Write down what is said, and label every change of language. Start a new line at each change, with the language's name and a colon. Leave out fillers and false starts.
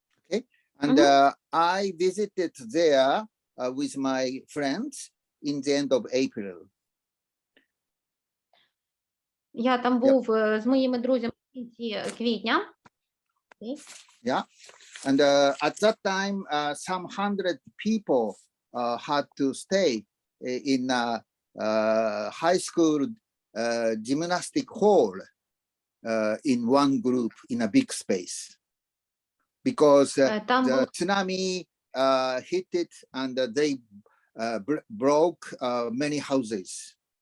English: Okay, and I visited there with my friends in the end of April.
Ukrainian: Я там був з моїми друзями в кінці квітня.
English: Okay. Yeah, and at that time, some 100 people had to stay in a high school gymnastic hall in one group in a big space, because the tsunami hit it and they broke many houses.